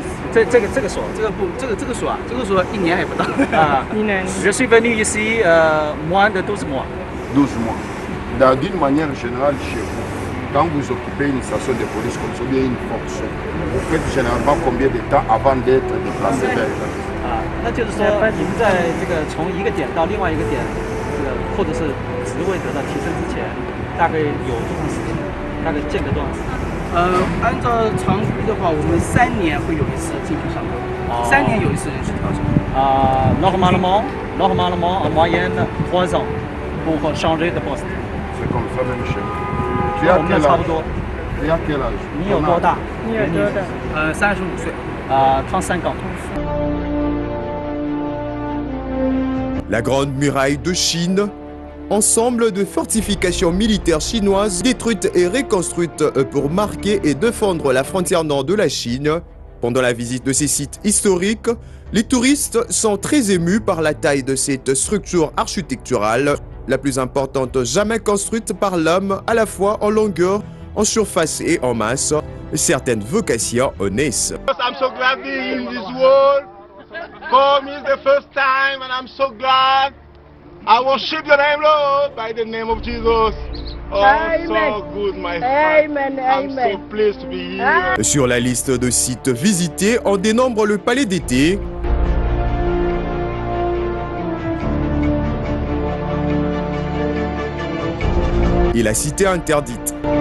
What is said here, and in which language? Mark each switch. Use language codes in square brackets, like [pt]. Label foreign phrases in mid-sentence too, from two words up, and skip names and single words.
[fr] Je suis venu ici moins de 12 mois. 12 mois. D'une manière générale, chez vous, quand vous occupez une station de police comme ça, bien une fonction, vous faites généralement combien de temps avant d'être déplacé vers [zh] 按照常规的话，我们3年会有一次进去上班，3年有一次人事调整。 [fr] Normalement, en moyenne, 3 ans pour changer de poste. C'est comme ça même chez vous. Tu as quel âge? Tu as quel âge? [zh] 你有多大？35岁。 [fr] 35 ans. La Grande Muraille de Chine, ensemble de fortifications militaires chinoises détruites et reconstruites pour marquer et défendre la frontière nord de la Chine. Pendant la visite de ces sites historiques, les touristes sont très émus par la taille de cette structure architecturale, la plus importante jamais construite par l'homme, à la fois en longueur, en surface et en masse. Certaines vocations naissent. [en] I'm so glad to be in this world. For me, it's the first time, and I'm so glad. I worship your name, Lord, by the name of Jesus. Oh, so good, my friend. I'm so pleased to be here. [fr] Sur la liste de sites visités, on dénombre le palais d'été, et la cité interdite.